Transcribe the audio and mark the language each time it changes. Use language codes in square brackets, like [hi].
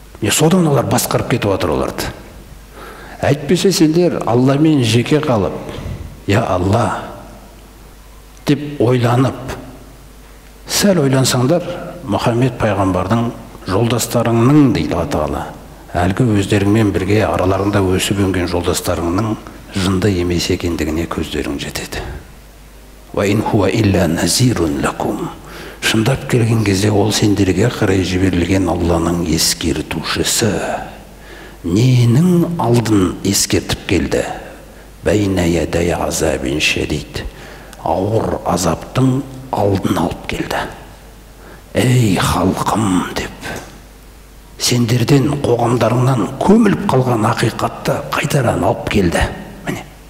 [kk] Содан олар басқарып кетіп отыр оларды. Әйтпесе сендер Алламен жеке қалып, я Алла деп ойланып, сәл ойлансаңдар, Мұхаммед пайғамбардың жолдастарыңның дейді Алла Тағала. Әлгі өздеріңмен бірге араларында өсіп өнген жолдастарыңның жынды емес екендігіне көздерің жетеді. [ar] Ва ин хуа илля назирун лакум. [kk] Шындап келген кезде ол сендерге қарай жіберілген Алланың ескертушісі. Ненің алдын ескертіп келді? [ar] Бәйна ядай азабин шадид. [kk] Ауыр азаптың алдын алып келді. Ей халқым деп, сендерден қоғамдарыңнан көміліп қалған ақиқатты қайтаран алып келді. Міне.